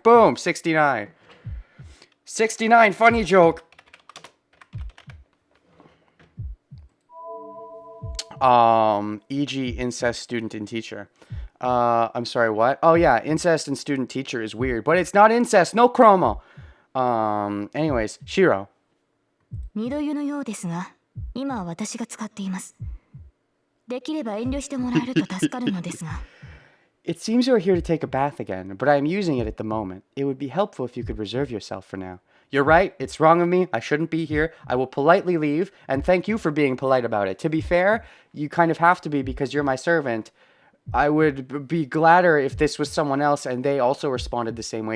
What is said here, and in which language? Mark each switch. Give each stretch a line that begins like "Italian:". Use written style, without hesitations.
English: Boom, 69. 69, funny joke. E.g. incest student and teacher. I'm sorry, what? Oh yeah, incest and student teacher is weird, but it's not incest, no chromo. Anyways, Shiro.
Japanese: 二度湯のようですが、今は私が使っています。できれば遠慮してもらえると助かるのですが。
English: It seems you are here to take a bath again, but I am using it at the moment. It would be helpful if you could reserve yourself for now. You're right, it's wrong of me, I shouldn't be here. I will politely leave, and thank you for being polite about it. To be fair, you kind of have to be because you're my servant. I would be gladder if this was someone else and they also responded the same way.